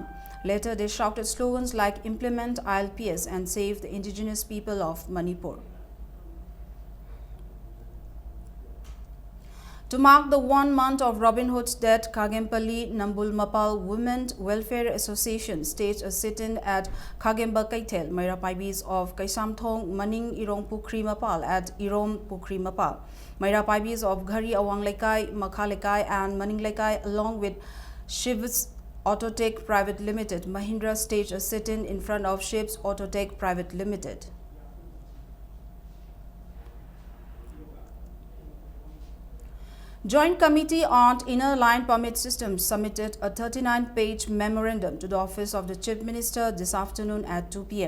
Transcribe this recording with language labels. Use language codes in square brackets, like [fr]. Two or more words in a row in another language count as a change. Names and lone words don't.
[en] Later, they shouted slogans like "Implement ILPS" and "Save the indigenous people of Manipur." To mark the 1 month of Robin Hood's death, Kagempalli Nambul Mapal Women's Welfare Association staged a sit-in at Kagemba Kaitel, Mairapaibis of Kaisamthong, Maning Irong Pukri Mapal at Irom Pukri Mapal. Mairapaibis of Ghari Awang Laikai, Makha Laikai and Maning Laikai along with Shiv's Autotech Private Limited, Mahindra staged a sit-in in front of Shiv's Autotech Private Limited. Joint Committee on Inner Line Permit Systems submitted a 39-page memorandum to the Office of the Chief Minister this afternoon at 2 p.m.